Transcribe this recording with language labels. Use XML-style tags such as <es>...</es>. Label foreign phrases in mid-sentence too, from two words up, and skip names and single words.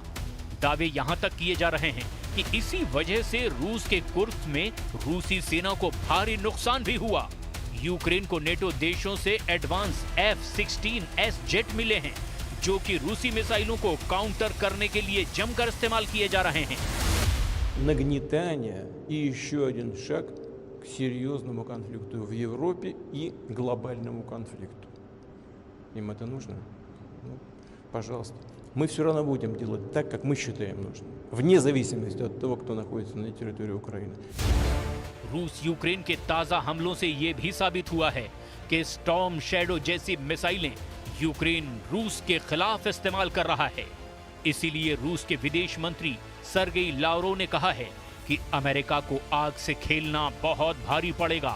<hi>दावे यहां तक किए जा रहे हैं कि इसी वजह से रूस के कुर्स्क में रूसी सेना को भारी नुकसान भी हुआ। यूक्रेन को नेटो देशों से एडवांस F-16S जेट मिले हैं, जो कि रूसी मिसाइलों को काउंटर करने के लिए जमकर इस्तेमाल किए जा रहे हैं।</hi> <ru>Нагнетание и еще один шаг к серьезному конфликту в Европе и глобальному конфликту. Им это нужно? Ну, пожалуйста. Мы все равно будем делать так, как мы считаем нужным, вне зависимости от того, кто находится на территории Украины.</ru> <hi>रूस यूक्रेन के ताजा हमलों से ये भी साबित हुआ है कि स्टॉर्म शैडो जैसी मिसाइलें यूक्रेन रूस के खिलाफ इस्तेमाल कर रहा है। इसीलिए रूस के विदेश मंत्री सर्गेई लावरोव ने कहा है कि अमेरिका को आग से खेलना बहुत भारी पड़ेगा।</hi>